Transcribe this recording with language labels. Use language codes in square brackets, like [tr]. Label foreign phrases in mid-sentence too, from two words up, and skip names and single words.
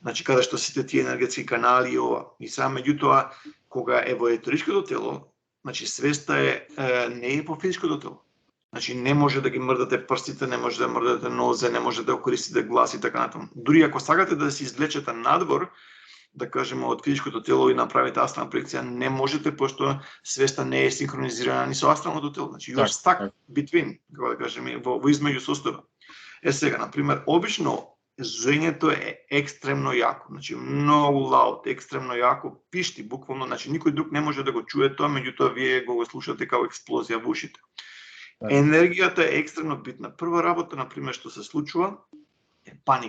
[mk] значи каде што сите тие енергетски канали и ова. И само меѓутоа кога е во етеричкото тело, значи свеста не е по физичкото тело. Значи не може да ги мрдате прстите, не може да мрдате нозе, не може да користите глас и така натаму. Дури ако сакате да се извлечете надвор, да кажеме од физичкото тело и направите астрална проекција, не можете пошто свеста не е синхронизирана ни со астралното тело. [en] Значи you are stuck between, [mk] како да кажеме, во измеѓу состојба. Сега, на пример, обично зуењето е екстремно јако, значи многу лаут, екстремно јако, пишти буквално, значи никој друг не може да го чуе тоа, меѓутоа вие го слушате како експлозија во ушите. Енергијата е екстремно битна. Прва работа, на пример, што се случува е паника.